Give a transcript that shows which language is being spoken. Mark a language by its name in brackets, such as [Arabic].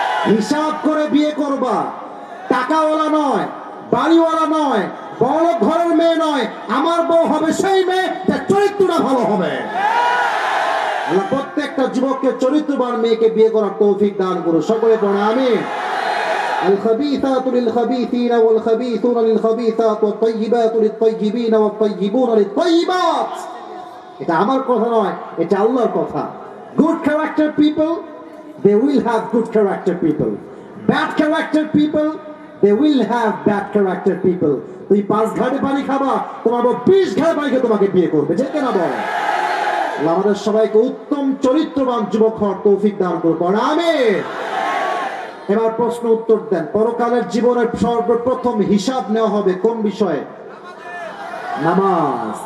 [Bangla] হিসাব করে বিয়ে করবা, টাকাওয়ালা নয়, বাড়িওয়ালা নয়, বড় ঘরের মেয়ে নয়, আমার বউ হবে সেই মেয়ে যার চরিত্রটা ভালো হবে। আল্লাহ প্রত্যেকটা যুবককে চরিত্রবান মেয়েকে বিয়ে করার তৌফিক দান করুন। সকলে পড়ে আমিন। [Arabic] الخبيثات للخبيثين والخبيثون للخبيثات والطيبات للطيبين والطيبون للطيبات। [Bangla] এটা আমার কথা নয়, এটা আল্লাহর কথা। [English] Good character people, they will have good character people. Bad character people, they will have bad character people. [Bangla] তুই 5 ঘাটে পানি খাবা, তোমার 20 ঘাটে পানি খেয়ে তোমাকে বিয়ে করবে, যে কেনা বল। আল্লাহ আমাদের সবাইকে উত্তম চরিত্রবান যুবক হওয়ার তৌফিক দান করুন। পড়ে আমিন। এবার প্রশ্ন উত্তর দেন। পরকালের জীবনের সর্বপ্রথম হিসাব নেওয়া হবে কোন বিষয়ে? নামাজ।